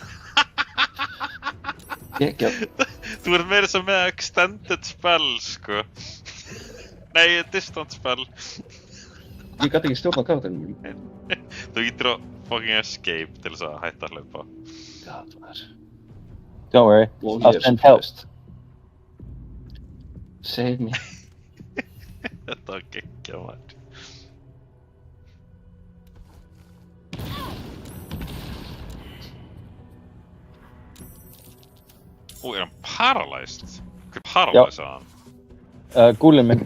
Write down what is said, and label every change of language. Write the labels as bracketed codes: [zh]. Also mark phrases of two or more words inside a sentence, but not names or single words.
[is] Þú ert meira sem með [en] extended spell, [is] sko. Nei, [en] distant spell. [is] Ég gæti ekki stjórna karakterinu. Þú ítir á fucking escape til þess að hætta að hlaupa. God, maður. [en] Don't worry, I'll send help. Save me. [is] Þetta var geggjað, maður. Ó, er hann paralyzed? Hver paralyzed hann? Gúlinn minn.